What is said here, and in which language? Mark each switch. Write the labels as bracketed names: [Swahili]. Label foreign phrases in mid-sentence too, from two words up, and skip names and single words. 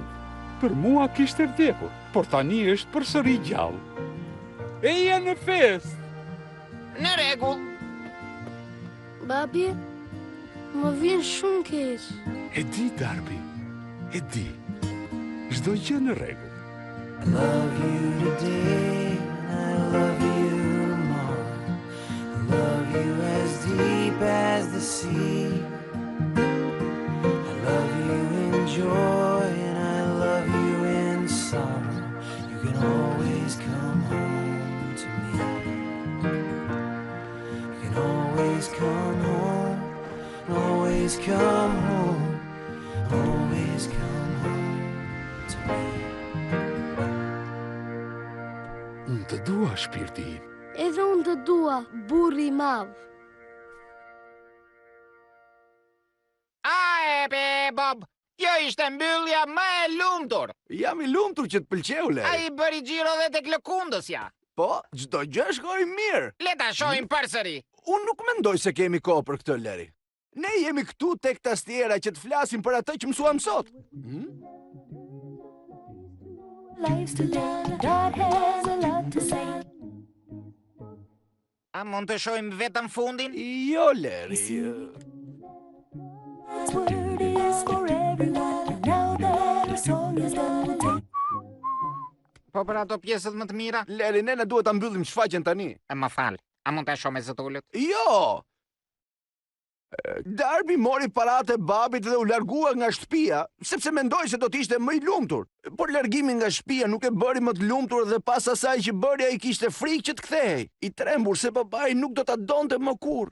[Albanian] Për mua kishte vdekur, por tani është përsëri gjallë. Eja në fest! Në rregull. Babi, më vjen shumë keq. E di, Darby, e di. Çdo gjë në rregull. [English] I love you today, I love you tomorrow. I love you as deep as the sea. I love you in joy and I love you in sorrow. You can always come home to me. You can always come home, always come home, always come home to me. [Albanian] Unë të dua, shpirti im. Edhe unë të dua, burri I madh. Bob, jo ishte mbyllja më e lumtur. Jam I lumtur që të pëlqeu, Leri. Ai bëri xhiro dhe tek lëkundësja. Po, çdo gjë shkoi mirë. Le ta shohim përsëri. Unë nuk mendoj se kemi kohë për këtë, Leri. Ne jemi këtu tek tastiera që të flasim për atë që mësuam sot. [English] Life's too long, God has a lot to say. [Albanian] A mund të shohim vetëm fundin? Jo, Leri. [English] This word is for everyone. Now that our song is done, we'll take. [Albanian] Po për ato pjesët më të mira? Leri, ne duhet ta mbyllim shfaqjen tani. Më fal, a mund ta shoh me zëtullët? Jo! Darby mori paratë e babit dhe u largua nga shtëpia, sepse mendoi se do të ishte më i lumtur. Por largimi nga shtëpia nuk e bëri më të lumtur dhe pas asaj që bëri ai kishte frikë që të kthehej, i trembur se babai nuk do ta donte më kurrë.